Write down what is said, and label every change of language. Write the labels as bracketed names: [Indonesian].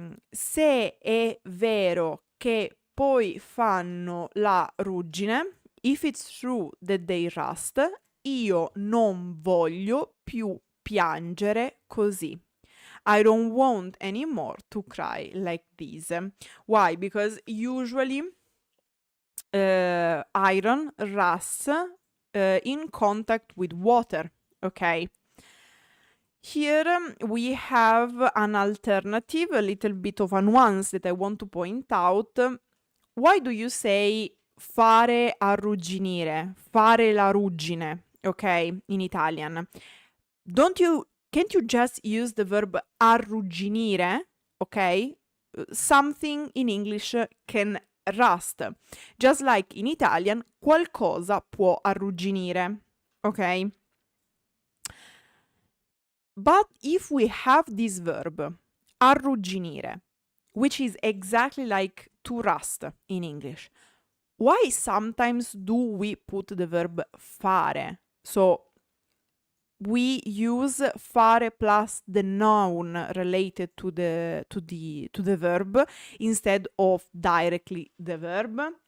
[Italian] Se è vero che poi fanno la ruggine, [English] if it's true that they rust, [Italian] io non voglio più piangere così. [English] I don't want anymore to cry like this. Why? Because usually iron rusts in contact with water, okay? Here we have an alternative, a little bit of a nuance that I want to point out. Why do you say [Italian] fare arrugginire, fare la ruggine, [English] okay, in Italian? Can't you just use the verb arrugginire, okay? Something in English can rust. Just like in Italian, [Italian] qualcosa può arrugginire, [English] okay? But if we have this verb, arrugginire, which is exactly like to rust in English, why sometimes do we put the verb fare? So we use fare plus the noun related to the verb instead of directly the verb.